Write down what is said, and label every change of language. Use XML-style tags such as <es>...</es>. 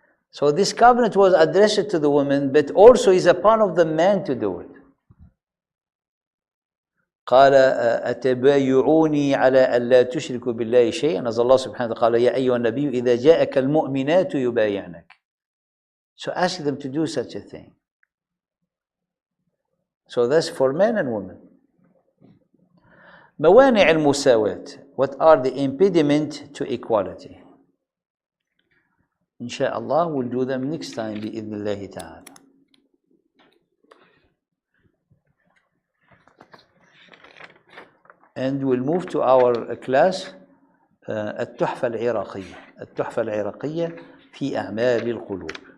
<en>So this covenant was addressed to the women, but also is upon of the man to do it.</en> <ar>قال أتبايعوني على ألا تشركوا بالله شيئا.</ar> <en>As Allah subhanahu wa ta'ala</en> <ar>قال يا أيها النبي إذا جاءك المؤمنات يبايعنك.</ar> <en>So ask them to do such a thing. So that's for men and women.</en> <ar>موانع المساواة.</ar> <en>What are the impediment to equality? Inshallah, we'll do them next time</en> <ar>بإذن الله تعالى.</ar> <en>And we'll move to our class التحفة العراقية.</en> <ar>التحفة العراقية في أعمال القلوب.</ar>